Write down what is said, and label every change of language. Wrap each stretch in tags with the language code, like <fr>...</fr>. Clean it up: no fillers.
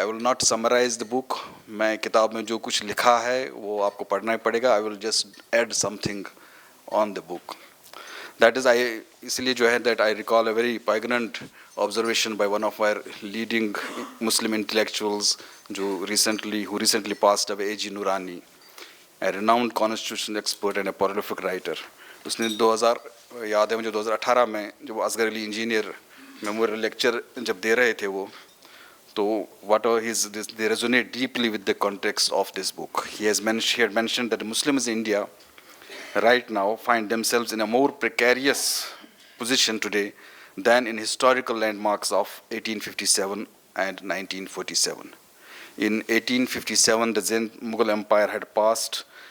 <en>I will not summarise the book.</en> <hi>मैं किताब में जो कुछ लिखा है वो आपको पढ़ना ही पड़ेगा।</hi> <en>I will just add something on the book. That is</en> <hi>इसलिए जो है</hi> <en>that I recall a very poignant observation by one of our leading Muslim intellectuals</en> <hi>जो</hi> <en>Recently passed away, A.G. Noorani, a renowned constitutional expert and a prolific writer.</en> <hi>उसने 2000 याद है मुझे 2018 में जब Asghar Ali engineer memorial lecture जब दे रहे थे वो, तो</hi> <en>they resonate deeply with the context of this book. He had mentioned that Muslims in India right now find themselves in a more precarious position today than in historical landmarks of 1857 and 1947. In 1857, the Zen Mughal Empire had passed.</en>